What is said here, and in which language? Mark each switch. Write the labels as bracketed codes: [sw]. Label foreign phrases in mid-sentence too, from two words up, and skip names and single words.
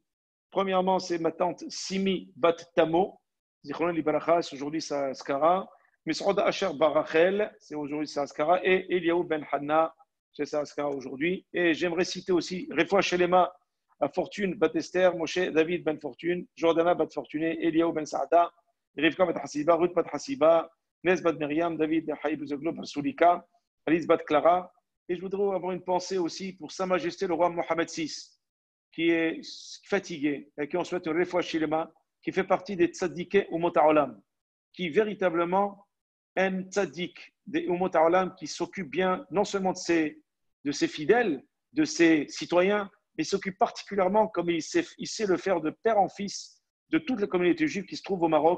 [fr] Premièrement, c'est ma tante Simi Bat Tamo, [he] זיכרון לברכה, [fr] aujourd'hui c'est Askara. Misroda Asher Barachel, c'est aujourd'hui c'est Askara. Et Eliaou Ben Hanna, c'est Askara aujourd'hui. Et j'aimerais citer aussi [he] רפואה שלמה, [fr] Fortune Bat Esther, Moshe David Ben Fortune, Jordana Bat Fortuné, Eliaou Ben Saada, Rivka Bat Hasiba, Ruth Bat Hasiba, Nes Bat Myriam, David Haïb Zoglo Bat Soulika, Alice Bat Clara. Et je voudrais avoir une pensée aussi pour Sa Majesté le roi Mohamed VI, qui est fatigué et qui on souhaite une [he] רפואה שלמה, [fr] qui fait partie des [he] צדיקי אומות העולם, [fr] qui véritablement est un tzaddik des [he] אומות העולם [fr] qui s'occupe bien non seulement de ses fidèles, de ses citoyens, mais s'occupe particulièrement, comme il sait le faire de père en fils, de toute la communauté juive qui se trouve au Maroc.